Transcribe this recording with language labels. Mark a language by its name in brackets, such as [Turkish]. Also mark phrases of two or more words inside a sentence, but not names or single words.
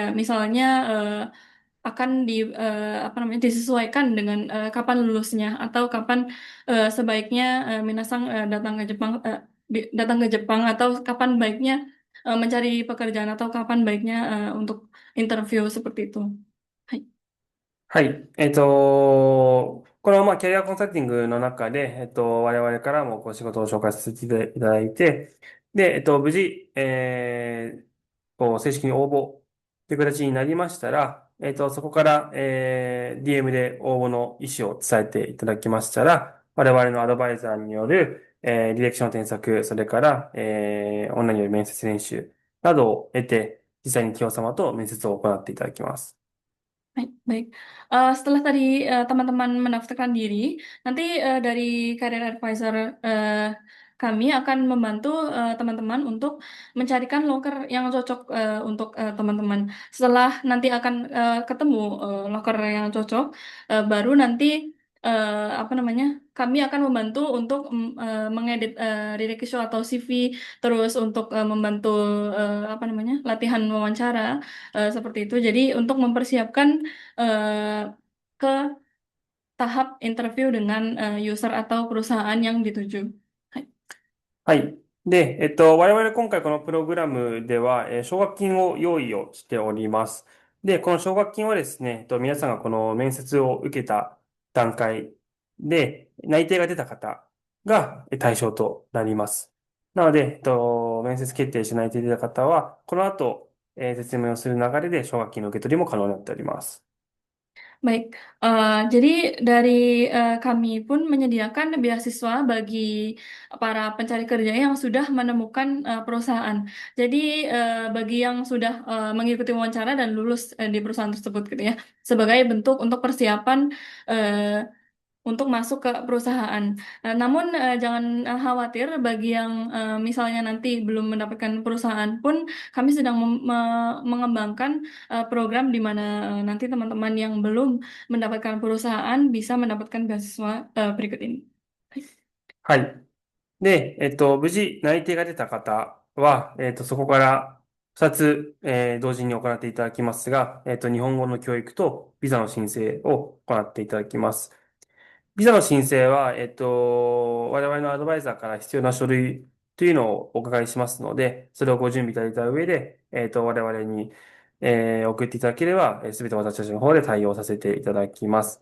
[Indonesian] Misalnya akan apa namanya disesuaikan dengan kapan lulusnya atau kapan sebaiknya Minasang datang ke Jepang atau kapan baiknya mencari pekerjaan atau kapan baiknya untuk interview seperti itu. [Japanese] Hai. はい。この、キャリアコンサルティングの中で、我々からも仕事を紹介させていただいて、で、無事、正式に応募という形になりましたら、そこから、DM で応募の意思を伝えていただきましたら、我々のアドバイザーによる、履歴書の添削、それから、オンラインによる面接練習などを得て、実際に企業様と面接を行っていただきます。 [Indonesian] Baik, baik. Setelah tadi teman-teman mendaftarkan diri, nanti dari [English] Career Advisor [Indonesian] kami akan membantu teman-teman untuk mencarikan loker yang cocok untuk teman-teman. Setelah nanti akan ketemu loker yang cocok, baru nanti apa namanya? Kami akan membantu untuk mengedit redaksi atau CV, terus untuk membantu apa namanya? Latihan wawancara seperti itu. Jadi untuk mempersiapkan ke tahap interview dengan user atau perusahaan yang dituju. [Japanese] Hai. はい。で、我々今回このプログラムでは、奨学金を用意をしております。で、この奨学金はですね、皆さんがこの面接を受けた段階で内定が出た方が対象となります。なので、面接決定して内定出た方は、この後、説明をする流れで奨学金の受け取りも可能になっております。 [Indonesian] Baik, jadi dari kami pun menyediakan beasiswa bagi para pencari kerja yang sudah menemukan perusahaan. Jadi bagi yang sudah mengikuti wawancara dan lulus di perusahaan tersebut gitu ya, sebagai bentuk untuk persiapan eh, untuk masuk ke perusahaan. Namun jangan khawatir bagi yang misalnya nanti belum mendapatkan perusahaan pun kami sedang mengembangkan program di mana nanti teman-teman yang belum mendapatkan perusahaan bisa mendapatkan beasiswa berikut ini. [Japanese] はい。で、無事内定が出た方は、そこから2つ、同時に行っていただきますが、日本語の教育とビザの申請を行っていただきます。ビザの申請は、我々のアドバイザーから必要な書類というのをお伺いしますので、それをご準備いただいた上で、我々に、送っていただければ、すべて私たちの方で対応させていただきます。